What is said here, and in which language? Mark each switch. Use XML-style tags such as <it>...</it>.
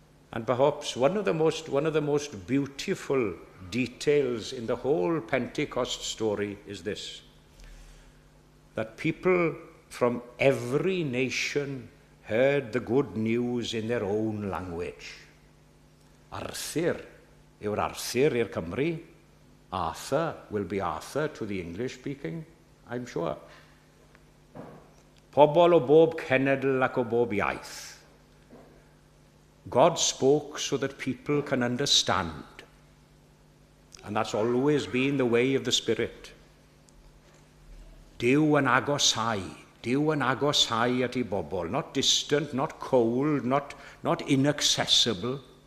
<en>And perhaps one of the most beautiful details in the whole Pentecost story is this, that people from every nation heard the good news in their own language.</en> <cy>Arthur yw'r Arthur i'r Cymru.</cy> <en>Arthur will be Arthur to the English speaking, I'm sure.</en> <cy>Pobl o bob cenedl ac o bob iaith.</cy> <en>God spoke so that people can understand. And that's always been the way of the Spirit.</en> <cy>Duw yn agosau at ei bobl,</cy> <en>not distant, not cold, not inaccessible.</en>